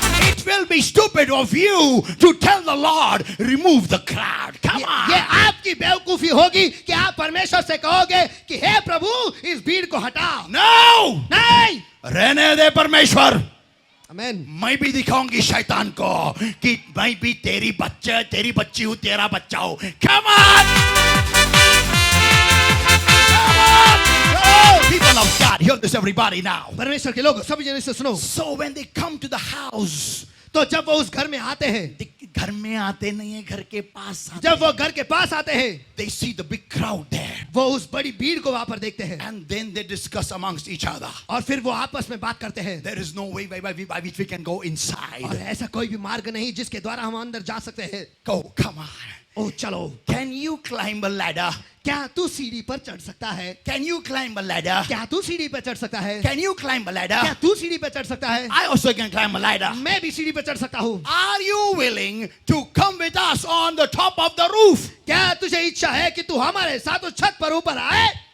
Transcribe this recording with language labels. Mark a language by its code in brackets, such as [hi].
[en] It will be stupid of you to tell the Lord, remove the crowd. Come on. [hi] ये आपकी बेवकूफी होगी कि आप परमेश्वर से कहोगे कि हे प्रभु इस भीड़ को हटा [en] No! [hi] नहीं रहने दे परमेश्वर. आमेन मैं भी दिखाऊंगी शैतान को कि मैं भी तेरी बच्ची हूँ, तेरा बच्चा हूँ. [en] Come on! Come on! Oh, people of God, hear this everybody now. [hi] परमेश्वर के लोग सभी जन से सुनो [en] So when they come to the house, [hi] तो जब वो उस घर में आते हैं घर में आते नहीं है, घर के पास आते जब वो घर के पास आते हैं [en] they see the big crowd there. [hi] वो उस बड़ी भीड़ को वहां पर देखते हैं [en] And then they discuss amongst each other. [hi] और फिर वो आपस में बात करते हैं [en] There is no way by which we can go [hi] और [en] inside. [hi] ऐसा कोई भी मार्ग नहीं जिसके द्वारा हम अंदर जा सकते हैं [en] Go, come on. [hi] ओ चलो [en] Can you climb a ladder? [hi] क्या तू सीढ़ी पर चढ़ सकता है [en] Can you climb a ladder? [hi] क्या तू सीढ़ी पर चढ़ सकता है [en] Can you climb a ladder? [hi] क्या तू सीढ़ी पर चढ़ सकता है [en] I also can climb a ladder. [hi] मैं भी सीढ़ी पर चढ़ सकता हूँ [en] Are you willing to come with us on the top of the roof? [hi] क्या तुझे इच्छा है कि तू हमारे साथ उस छत पर ऊपर आए